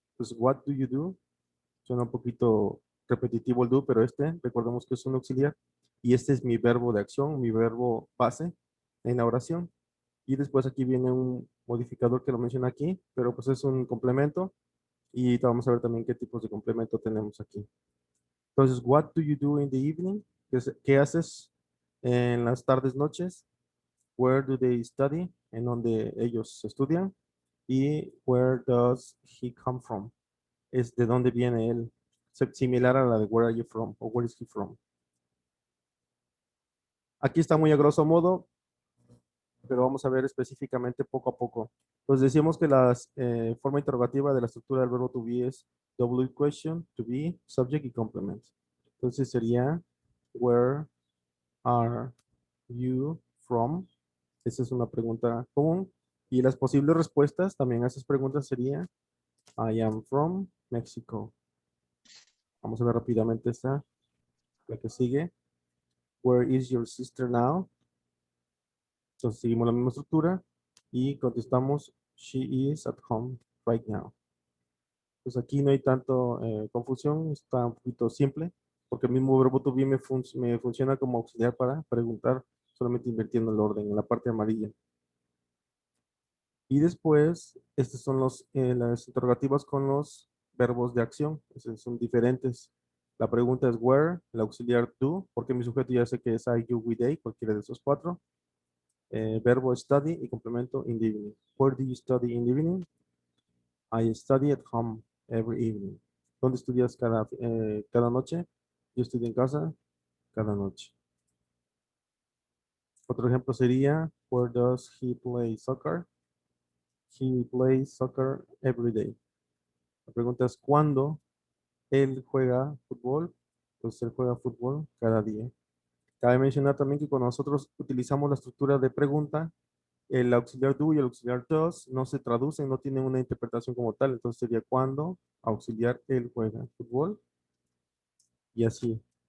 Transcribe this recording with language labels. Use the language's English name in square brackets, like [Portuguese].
[Spanish] Pues [English] what do you do? [Spanish] Suena un poquito repetitivo el do, pero recordemos que es un auxiliar y este es mi verbo de acción, mi verbo base en la oración. Y después aquí viene un modificador que lo menciona aquí, pero pues es un complemento y vamos a ver también qué tipos de complemento tenemos aquí. [English] Entonces, what do you do in the evening? [Spanish] ¿Qué haces en las tardes, noches? [English] Where do they study? [Spanish] En donde ellos estudian. Y [English] where does he come from? [Spanish] Es de dónde viene él. Similar a la de [English] where are you from [Spanish] o [English] where is he from. [Spanish] Aquí está muy a grosso modo, pero vamos a ver específicamente poco a poco. Entonces decíamos que la forma interrogativa de la estructura del verbo to be es [English] W question, to be, subject [Spanish] y complement. Entonces sería [English] where are you from? [Spanish] Esa es una pregunta común. Y las posibles respuestas también a esas preguntas sería [English] I am from Mexico. [Spanish] Vamos a ver rápidamente esta. La que sigue, [English] where is your sister now? [Spanish] Entonces seguimos la misma estructura y contestamos, [English] she is at home right now. [Spanish] Pues aquí no hay tanto confusión, está un poquito simple, porque el mismo verbo to be me funciona como auxiliar para preguntar, solamente invirtiendo el orden en la parte amarilla. Y después, estas son las interrogativas con los verbos de acción, esos son diferentes. La pregunta es where, el auxiliar do, porque mi sujeto ya sé que es I, you, we, they, cualquiera de esos cuatro. Verbo [English] study [Spanish] y complemento [English] in the evening. Where do you study in the evening? I study at home every evening. [Spanish] ¿Dónde estudias cada noche? Yo estudio en casa cada noche. Otro ejemplo sería, [English] where does he play soccer? He plays soccer every day. [Spanish] La pregunta es, ¿cuándo él juega fútbol? Pues él juega fútbol cada día. Cabe mencionar también que cuando nosotros utilizamos la estructura de pregunta, el auxiliar do y el auxiliar does no se traducen, no tienen una interpretación como tal. Entonces sería cuando auxiliar él juega fútbol y así.